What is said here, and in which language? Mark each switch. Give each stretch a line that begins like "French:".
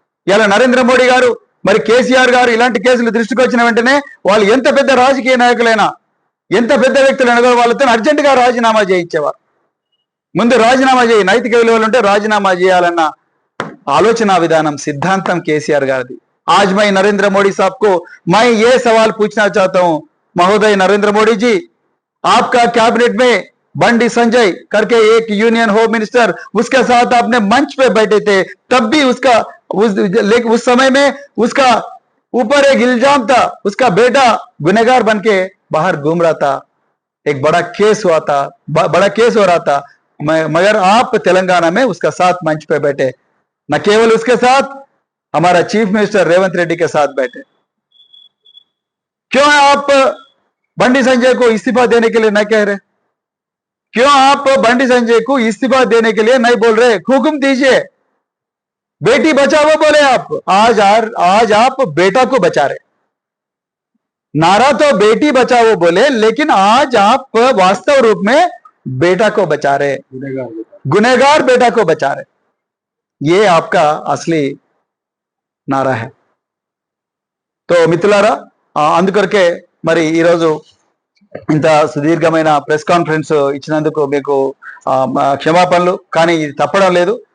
Telugu: ఇలా నరేంద్ర మోడీ గారు మరి కేసీఆర్ గారు ఇలాంటి కేసులు దృష్టికి వచ్చిన వెంటనే వాళ్ళు ఎంత పెద్ద రాజకీయ నాయకులైనా, ఎంత పెద్ద వ్యక్తులైనా కూడా వాళ్ళతో అర్జెంటుగా రాజీనామా చేయించేవారు। ముందు రాజీనామా చేయి, నైతిక విలువలు ఉంటే రాజీనామా చేయాలన్న ఆలోచన విధానం, సిద్ధాంతం కేసీఆర్ గారిది।
Hindi: आज मैं नरेंद्र मोदी साहब को मैं ये सवाल पूछना चाहता हूं, महोदय नरेंद्र मोदी जी, आपका कैबिनेट में बंडी संजय करके एक यूनियन होम मिनिस्टर, उसके साथ आपने मंच पे बैठे थे, तब भी उस समय में उसका ऊपर एक इल्जाम था, उसका बेटा गुनहगार बन के बाहर घूम रहा था, एक बड़ा केस हो रहा था, मगर आप तेलंगाना में उसका साथ मंच पे बैठे, न केवल उसके साथ हमारा चीफ मिनिस्टर रेवंत रेड्डी के साथ बैठे। क्यों आप बंडी संजय को इस्तीफा देने के लिए नहीं कह रहे? क्यों आप बंडी संजय को इस्तीफा देने के लिए नहीं बोल रहे? हुक्म दीजिए, बेटी बचाओ बोले आप, आज आप बेटा को बचा रहे। नारा तो बेटी बचाओ बोले, लेकिन आज आप वास्तव रूप में बेटा को बचा रहे, गुनहगार बेटा को बचा रहे। ये आपका असली नारा है। तो
Telugu: మిత్రులారా, అందుకొరకే మరి ఈరోజు ఇంత సుదీర్ఘమైన ప్రెస్ కాన్ఫరెన్స్ ఇచ్చినందుకు మీకు క్షమాపణలు, కానీ ఇది తప్పడం లేదు।